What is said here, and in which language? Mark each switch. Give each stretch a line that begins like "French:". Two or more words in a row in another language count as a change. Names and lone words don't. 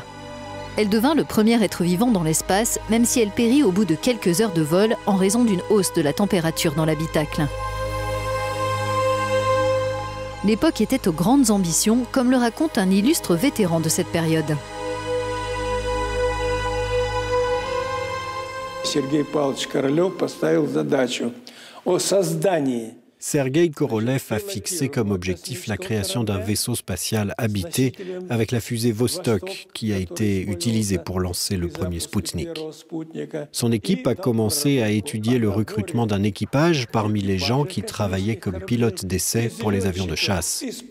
French: Elle devint le premier être vivant dans l'espace, même si elle périt au bout de quelques heures de vol en raison d'une hausse de la température dans l'habitacle. L'époque était aux grandes ambitions, comme le raconte un illustre vétéran de cette période.
Russian: Sergueï Pavlovich Korolev поставил задачу о создании.
French: Sergueï Korolev a fixé comme objectif la création d'un vaisseau spatial habité avec la fusée Vostok qui a été utilisée pour lancer le premier Sputnik. Son équipe a commencé à étudier le recrutement d'un équipage parmi les gens qui travaillaient comme pilotes d'essai pour les avions de chasse.